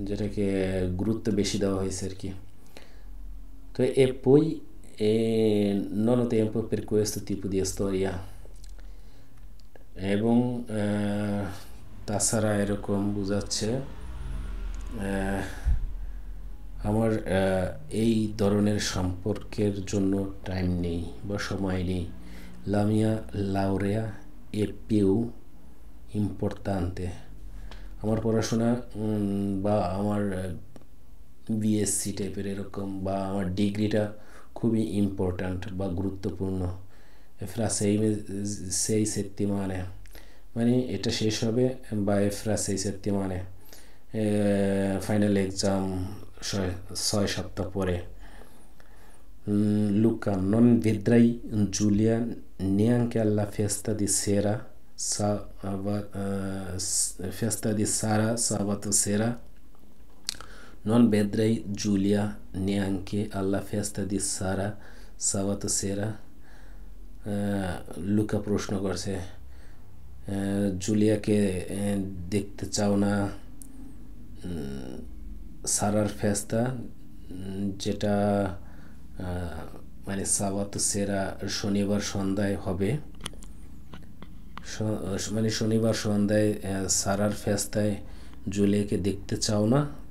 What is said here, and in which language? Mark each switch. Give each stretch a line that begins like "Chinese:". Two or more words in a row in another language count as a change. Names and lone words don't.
Bangla: যেটাকে গুরুত্ব বেশি দেওয়া হয়েছে আর কি। তো
Italian: e poi non ho tempo per questo tipo di storia
Bangla: এবং তাছাড়া এরকম বোঝাচ্ছে আমার এই ধরনের সম্পর্কের জন্য টাইম নেই বা সময় নেই।
Italian: La mia laurea è più importante,
Bangla: আমার পড়াশোনা বা আমার বিএসসি টাইপের এরকম বা আমার ডিগ্রিটা খুবই ইম্পর্ট্যান্ট বা গুরুত্বপূর্ণ।
Italian: fra 6 settimane,
Bangla: মানে এটা শেষ হবে বা
Italian: fra 6 settimane,
Bangla: ফাইনাল এক্সাম 6 সপ্তাহ পরে।
Italian: Luca, non vedrai Giulia neanche alla festa di sera, festa di Sara sabato sera? Non vedrai Giulia neanche alla festa di Sara sabato sera?
Bangla: লুকা প্রশ্ন করছে জুলিয়াকে দেখতে চাও না সারার ফেস্তা, যেটা মানে
Italian: sabato sera
Bangla: শনিবার সন্ধ্যায় হবে, মানে শনিবার সন্ধ্যায় সারার ফেস্তায় জুলিয়াকে দেখতে চাও না।